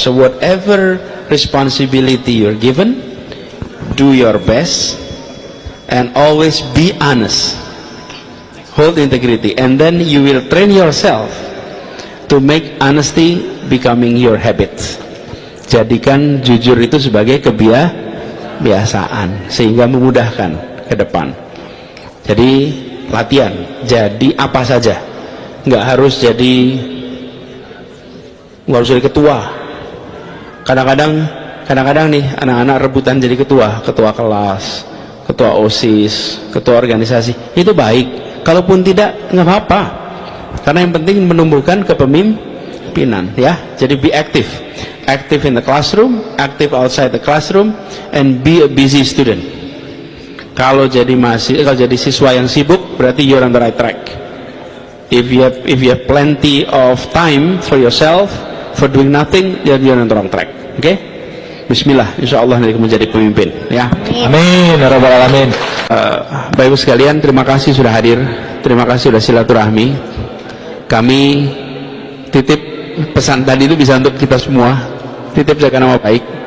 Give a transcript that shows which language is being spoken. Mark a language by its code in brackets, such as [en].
[en] So whatever responsibility you're given, do your best and always be honest. Hold integrity, and then you will train yourself to make honesty becoming your habit. [id] Jadikan jujur itu sebagai kebiasaan sehingga memudahkan ke depan. Jadi latihan, jadi apa saja, nggak harus jadi ketua. Kadang-kadang nih anak-anak rebutan jadi ketua kelas, ketua OSIS, ketua organisasi. Itu baik. Kalaupun tidak, nggak apa-apa. Karena yang penting menumbuhkan kepemimpinan, ya. Jadi [en] be active in the classroom, active outside the classroom, and be a busy student. [id] Kalau jadi siswa yang sibuk, berarti [en] you're on the right track. If you have plenty of time for yourself, for doing nothing, you're on the wrong track. Okay? [id] Bismillah, insya Allah nanti menjadi pemimpin, ya. [ar] Amin, ya rabbal alamin. [id] Bapak Ibu sekalian, terima kasih sudah hadir, terima kasih sudah silaturahmi. Kami titip pesan tadi itu bisa untuk kita semua, titip jaga nama baik.